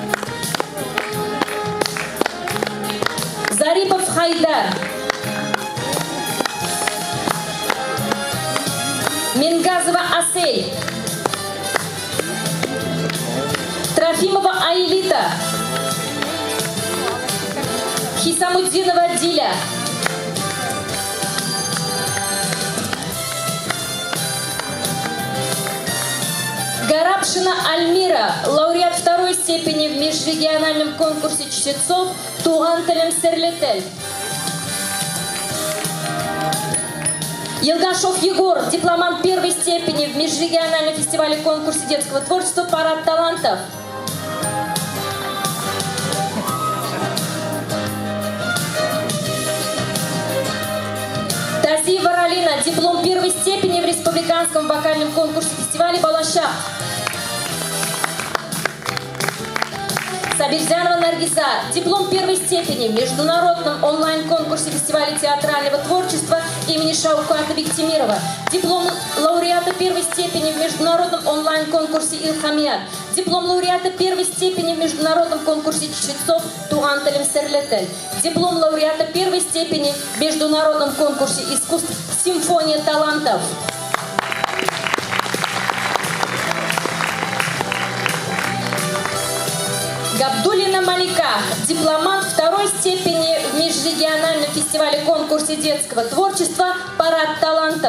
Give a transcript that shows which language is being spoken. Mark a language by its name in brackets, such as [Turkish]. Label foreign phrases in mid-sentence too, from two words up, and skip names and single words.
[Russian] Зарипов Хайдар, Мингазова Асель, Трофимова Аилита, Хисамуддинова Диля, Гарабшина Альмира, лауреат второй степени в межрегиональном конкурсе чтецов «Туган телем серлетель». Елгашов Егор, дипломант первой степени в межрегиональном фестивале конкурсе детского творчества «Парад талантов». Тазиева Ралина, диплом первой степени в республиканском вокальном конкурсе фестиваля «Балаша». Сабирзянова Наргиза, диплом первой степени в международном онлайн-конкурсе фестиваля театрального творчества имени Шауката Биктимирова, диплом лауреата первой степени в международном онлайн-конкурсе «Илхамият», диплом лауреата первой степени в международном конкурсе чтецов «Туган телем серлетель», диплом лауреата первой степени в международном конкурсе искусств «Симфония талантов». Габдуллина Малика, дипломант второй степени в межрегиональном фестивале конкурсе детского творчества «Парад талантов».